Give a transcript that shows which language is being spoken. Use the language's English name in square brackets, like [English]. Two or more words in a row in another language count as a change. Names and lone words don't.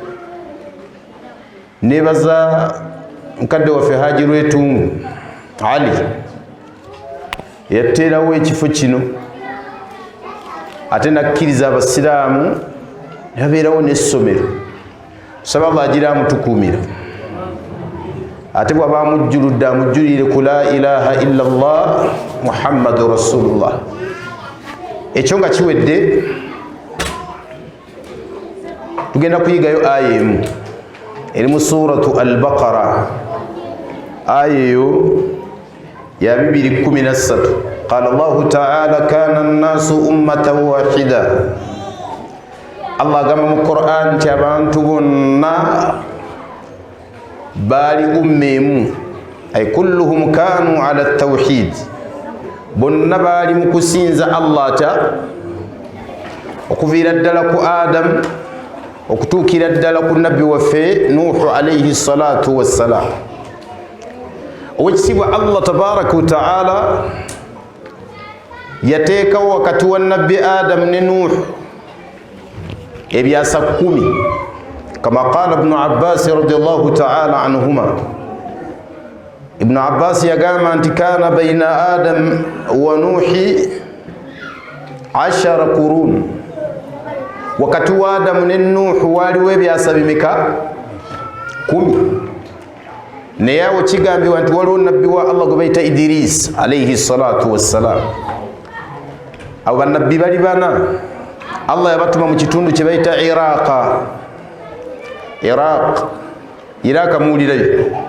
[Ganda] neebaza mukadde waffe Haji Lwetungu Ali yateerawo ekifo kino ate nakkiriza abasiraamu yabeerawo n'essomero saba Allah agira amutukuumira ate bw'aba amujjuludde amujjulire ku [Arabic] لا إله إلا الله محمد رسول الله [Ganda] ekyo nga kiwedde tugenda kuyigayo aya emu eri mu suratu al-Baqara aya eyo ya 213 [Arabic] قال الله تعالى كان الناس أمة واحدة [Ganda] Allah agamba mu Qur'an nti abantu bonna baali umma emu [Arabic] أي كلهم كانوا على التوحيد [Ganda] bonna baali mu kusinza Allah ta okuviira ddala ku Adam okutuukira ddala ku nabbi waffe Nuhu [Arabic] عليه الصلاة والسلام [Ganda] owekitiibwa Allah [Arabic] تبارك وتعالى [Ganda] yateekawo wakati wa nabbi Adam ne Nuhu ebyasa 10 [Arabic] كما قال ابن عباس رضي الله تعالى عنهما [Ganda] Ibn Abbas yagamba nti [Arabic] كان بين آدم ونوح [Ganda] 10 qurun wakati wa Adamu ne Nuhu waliwo ebyasa bimeka 10 naye awo kigambibwa nti waliwo nabbi wa Allah gwe bayita Idris [Arabic] عليه الصلاة والسلام [Ganda] abo bannabbi bali bana Allah yabatuma mu kitundu kye bayita Iraq muwulirayo.